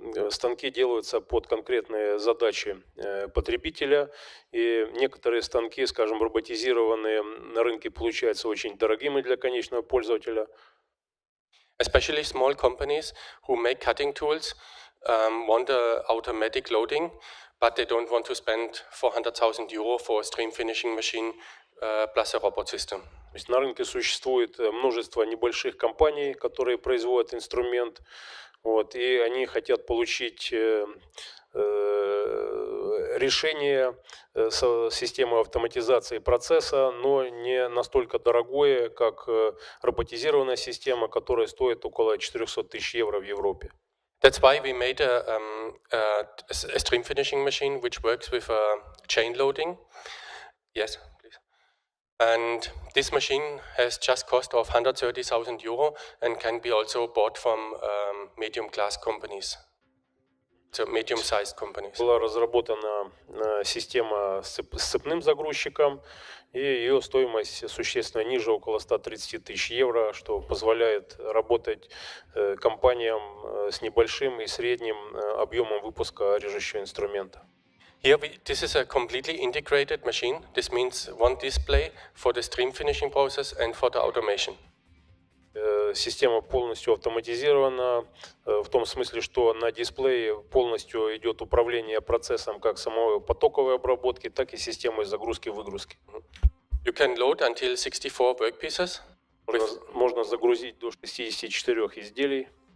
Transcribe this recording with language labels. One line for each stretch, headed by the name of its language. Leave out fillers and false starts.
Russian: Станки делаются под конкретные задачи потребителя, и некоторые станки, скажем, роботизированные, на рынке получаются очень дорогими для конечного пользователя.
English: Especially small companies who make cutting tools want automatic loading, but they don't want to spend 400,000 euro for a stream finishing machine plus a robot system.
Russian: То есть на рынке существует множество небольших компаний, которые производят инструмент, и они хотят получить решение системы автоматизации процесса, но не настолько дорогое, как роботизированная система, которая стоит около 400 тысяч евро в Европе.
English: That's why we made a stream finishing machine which works with chain loading. Yes, please. And this machine has just cost of 130,000 euro and can be also bought from medium-class companies. So medium-sized companies.
Russian: Была разработана система с цепным загрузчиком, и ее стоимость существенно ниже, около 130 тысяч евро, что позволяет работать компаниям с небольшим и средним объемом выпуска режущего инструмента.
English: Here this is a completely integrated machine. This means one display for the stream finishing process and for the automation.
Russian: Система полностью автоматизирована в том смысле, что на дисплее полностью идет управление процессом как самой потоковой обработки, так и системой загрузки-выгрузки.
English: You can load until 64 workpieces.
Russian: Можно загрузить до 64 изделий.